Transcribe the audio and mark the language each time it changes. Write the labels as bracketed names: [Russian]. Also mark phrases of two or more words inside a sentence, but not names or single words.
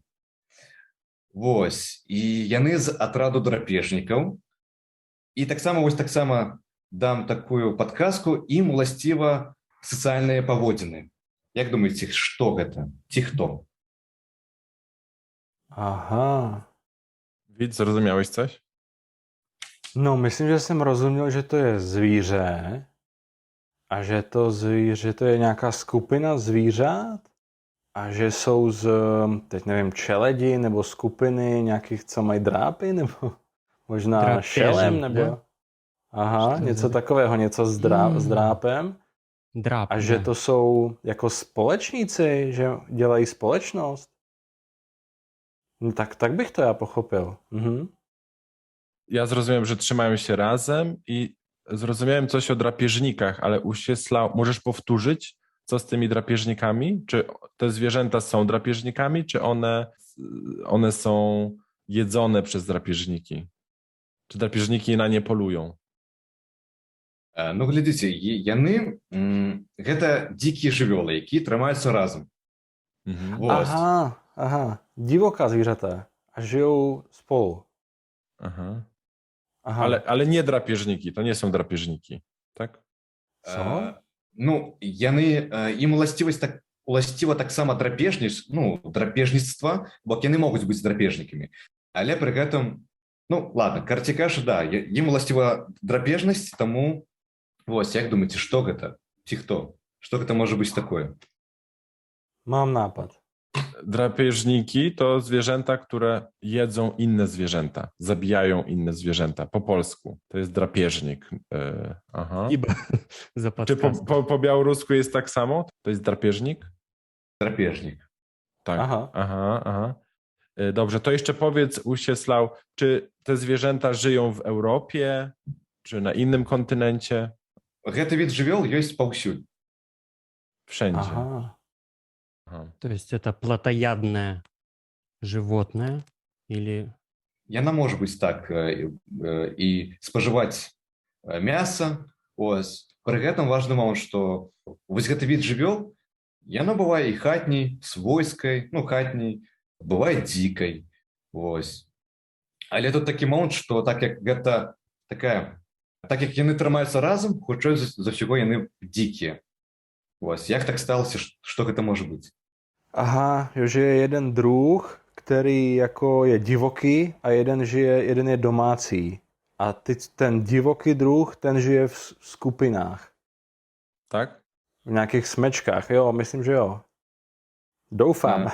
[Belarusian] Вось, і яны з атраду драпежнікаў. І таксама дам такую падказку, ім уласціва сацыяльныя паводзіны. Як думаеце, што гэта? Ці хто? Aha. [Polish] Wit, zrozumiałeś coś? [Czech] No, myslím, že jsem rozuměl, že to je zvíře a že to zvíře to je nějaká skupina zvířat a že jsou teď nevím, čeledi nebo skupiny nějakých, co mají drápy, nebo možná Drapéži, šelem, nebo... ne? Aha, [Belarusian] Što [Czech] něco za- takového, něco s drápem. [Belarusian] Драп, [Czech] A že [Belarusian] да. [Czech] to jsou jako společníci, že dělají společnost. No, tak bych to já pochopil. Mhm. [Polish] Ja zrozumiałem, że trzymają się razem i zrozumiałem coś o drapieżnikach, ale Uścieslaw, możesz powtórzyć, co z tymi drapieżnikami? Czy te zwierzęta są drapieżnikami, czy one są jedzone przez drapieżniki? Czy drapieżniki na nie polują? [Belarusian] Ну, глядзіце, яны гэта дзікія жывёлы, якія трымаюцца разам. Mhm. Вось. [Czech] Aha. Divoká zvířata. A žijou spolu. Aha. Aha. [Polish] Ale nie drapieżniki, to nie są drapieżniki, tak? Co? [Belarusian] Ну, яны ім уласціва таксама драпежніцтва, бо яны могуць быць драпежнікамі. Але пры гэтым, ну, ладно, карцікаша, да, ім уласціва драпежнасць, таму вось, як думаеце, што гэта? Ці хто? Што гэта можа быць такое? [Czech] Mám nápad. [Polish] Drapieżniki to zwierzęta, które jedzą inne zwierzęta, zabijają inne zwierzęta. Po polsku to jest drapieżnik. Aha. [Russian] Спасибо за [Polish] Czy [Russian] подсказку. [Polish] po białorusku jest tak samo? To jest drapieżnik? [Belarusian] Драпежнік. [Polish] Tak. Aha. Aha. Dobrze, to jeszcze powiedz, Uścieslaw, czy te zwierzęta żyją w Europie, czy na innym kontynencie? [Belarusian] Гэты від жывёл ёсць паўсюль. [Polish] Wszędzie. Aha. Aha. [Russian] То есть это плотоядное животное или... [Belarusian] Яна можа быць так і спажываць мяса. Ось. Пры гэтым важны момант, што вось гэты від жывёл, яно бывае і хатняй, свойскай, ну, хатняй, бывае дзікай. Ось. Але тут такі момант, што так як гэта такая, так як яны трымаюцца разам, хутчэй за ўсяго яны дзікія. Ось. Як так сталося, што гэта можа быць? [Czech] Aha, že je jeden druh, který jako je divoký a jeden je domácí. A ten divoký druh, ten žije v skupinách. Tak? V nějakých smečkách, jo, myslím, že jo. Doufám.